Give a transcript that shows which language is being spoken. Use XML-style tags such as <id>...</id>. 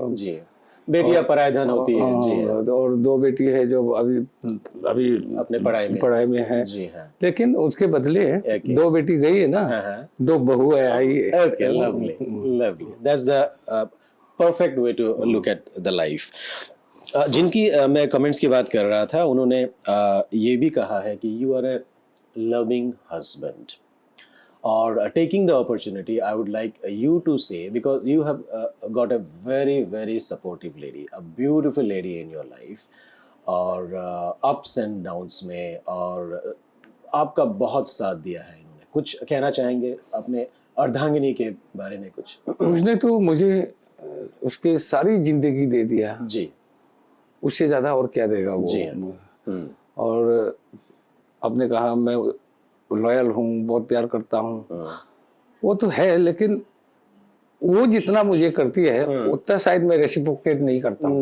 <hi>जी बेटियां पराय धन होती है जी और 2 बेटी है जो अभी अपने पढ़ाई में है जी हाँ। लेकिन उसके बदले 2 बेटी गई है ना 2 बहू है आई है।</hi> <en>Okay lovely that's the perfect way to look at the life.</en> <hi>जिनकी मैं कमेंट्स की बात कर रहा था उन्होंने ये भी कहा है कि</hi> <en>you are a loving husband और taking the opportunity I would like you to say because you have got a very supportive lady, a beautiful lady in your life और ups and downs में और</en> <hi>आपका बहुत साथ दिया है इन्होंने, कुछ कहना चाहेंगे अपने अर्धांगिनी के बारे में कुछ? उसने तो मुझे उसके सारी जिंदगी दे दिया, जी उससे ज्यादा और क्या देगा वो। जी हाँ। और आपने कहा मैं लॉयल हूँ, बहुत प्यार करता हूँ, वो तो है, लेकिन वो जितना मुझे करती है उतना शायद मैं रेसिप्रोकेट नहीं करता हूँ,</hi>